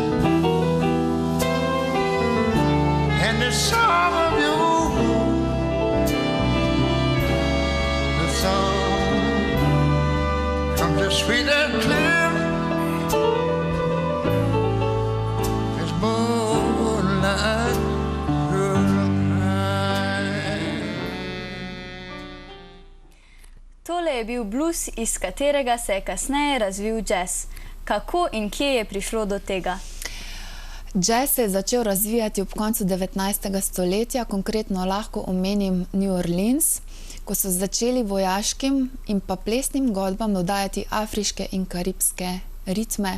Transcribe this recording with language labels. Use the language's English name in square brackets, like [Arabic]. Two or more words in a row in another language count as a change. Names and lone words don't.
[English] and the song of you, the song comes as sweet and clear as moonlight through the night. [Slovenian] Tole je bil blues, iz katerega se je kasneje razvil jazz. Kako in kje je prišlo do tega? Jazz se je začel razvijati ob koncu 19. stoletja, konkretno lahko omenim New Orleans, ko so začeli vojaškim in pa plesnim godbam dodajati afriške in karibske ritme.